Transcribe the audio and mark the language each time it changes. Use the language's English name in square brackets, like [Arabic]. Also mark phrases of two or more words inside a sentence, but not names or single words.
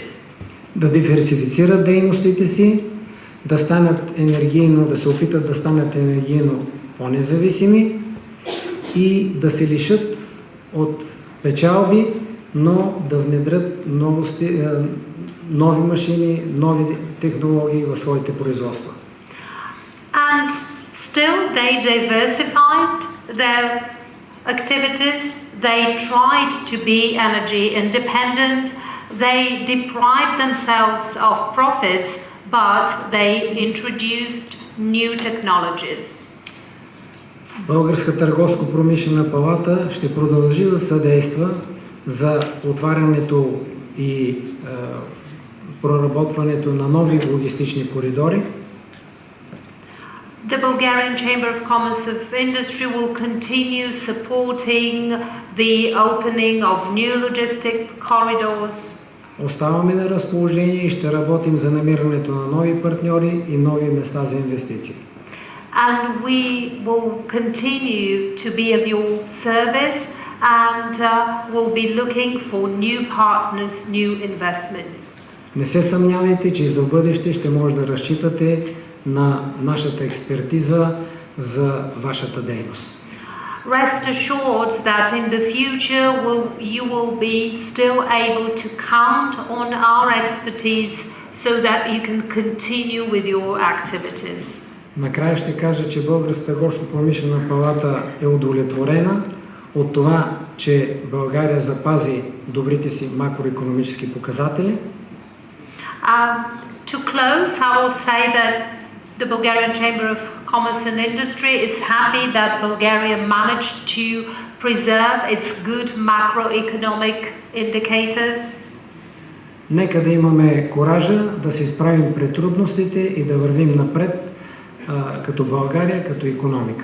[Bulgarian] Да диверсифицират дейностите си, да станат енергийно, да се опитат да станат енергийно по-независими и да се лишат от печалби, но да внедрят нови машини, нови технологии в своите производства. [English] And still they diversified their activities. They tried to be energy independent. They deprived themselves of profits, but they introduced new technologies. [Bulgarian] Българска търговско-промишлена палата ще продължи да съдейства за отварянето и проработването на нови логистични коридори. [English] The Bulgarian Chamber of Commerce of Industry will continue supporting the opening of new logistic corridors. [Bulgarian] Оставаме на разположение и ще работим за намирането на нови партньори и нови места за инвестиции. [English] And we will continue to be of your service and will be looking for new partners, new investments. [Bulgarian] Не се съмнявайте, че и за бъдеще ще може да разчитате на нашата експертиза за вашата дейност. [English] Rest assured that in the future you will be still able to count on our expertise so that you can continue with your activities. [Bulgarian] Накрая ще кажа, че Българската търговско-промишлена палата е удовлетворена от това, че България запази добрите си макроекономически показатели. [English] To close, I will say that the Bulgarian Chamber of Commerce and Industry is happy that Bulgaria managed to preserve its good macroeconomic indicators. [Bulgarian] Нека да имаме коража да се справим пред трудностите и да вървим напред като България, като икономика.